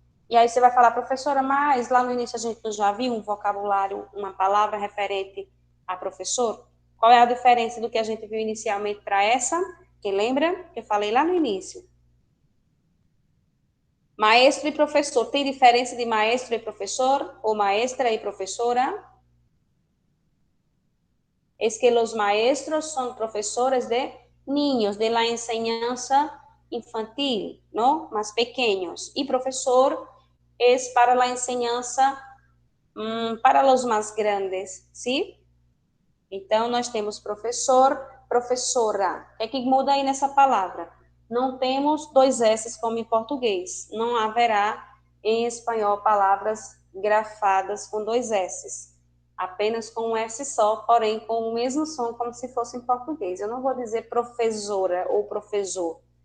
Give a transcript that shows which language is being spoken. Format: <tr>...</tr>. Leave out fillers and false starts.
<pt>E aí você vai falar, professora, mas lá no início a gente já viu um vocabulário, uma palavra referente a professor? Qual é a diferença do que a gente viu inicialmente para essa? Quem lembra? Que eu falei lá no início. Maestro e professor. Tem diferença de maestro e professor? Ou maestra e professora?</pt> <es>Es que los maestros son profesores de niños, de la enseñanza infantil, ¿no? Más pequeños. Y profesor es para la enseñanza para los más grandes, ¿sí?</es> <pt>Então, nós temos professor, professora. O que é que muda aí nessa palavra? Não temos dois S como em português. Não haverá em espanhol palavras grafadas com dois S. Apenas com um S só, porém com o mesmo som como se fosse em português. Eu não vou dizer professora ou professor.</pt>